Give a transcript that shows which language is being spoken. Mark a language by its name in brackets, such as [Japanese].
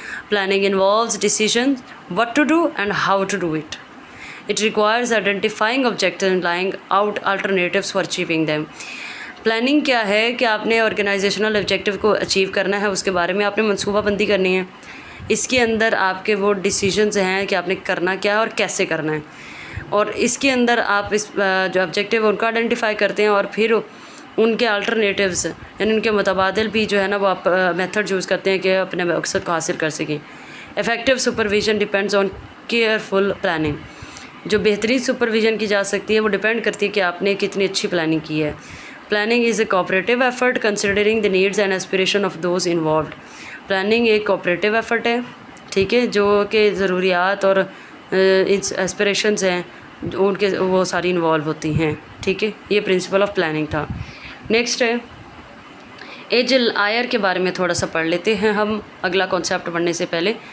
[English] Planning involves decision what to do and how to do it. It requires identifying objectives and laying out alternatives for achieving them. [Urdu] Planning کیا ہے کہ آپ نے organisational objective کو achieve کرنا ہے, اس کے بارے میں آپ نے منصوبہ بندی کرنی ہے. اس کے اندر آپ کے وہ ڈیسیژنز ہیں کہ آپ نے کرنا کیا ہے اور کیسے کرنا ہے, اور اس کے اندر آپ اس جو آبجیکٹیو ہے ان کو آئیڈینٹیفائی کرتے ہیں اور پھر ان کے الٹرنیٹیوز یعنی ان کے متبادل بھی جو ہے نا وہ آپ میتھڈ یوز کرتے ہیں کہ اپنے مقصد کو حاصل کر سکیں. [English] Effective supervision depends on careful planning. [Urdu] جو بہترین سپرویژن کی جا سکتی ہے وہ ڈپینڈ کرتی ہے کہ آپ نے کتنی اچھی پلاننگ کی ہے. [English] Planning is a cooperative effort considering the needs and aspiration of those involved. [Urdu] Planning ایک کوآپریٹیو ایفرٹ ہے, ٹھیک ہے, جو کہ ضروریات اور ایسپریشنز ہیں ان کے وہ ساری انوالو ہوتی ہیں, ٹھیک ہے. یہ پرنسپل آف پلاننگ تھا. نیکسٹ ہے ایجل آئر کے بارے میں تھوڑا سا پڑھ لیتے ہیں ہم اگلا کانسیپٹ پڑھنے سے پہلے.